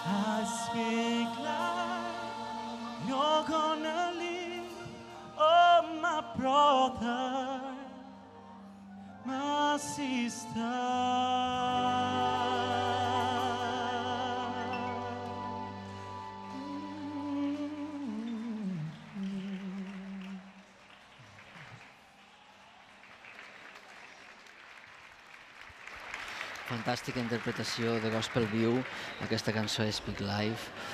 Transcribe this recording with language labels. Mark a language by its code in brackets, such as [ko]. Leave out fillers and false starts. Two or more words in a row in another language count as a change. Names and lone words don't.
[en] I speak life, you're gonna live. Oh, my brother, my sister. [ca] Fantàstica interpretació de gospel viu, aquesta cançó és Speak Life.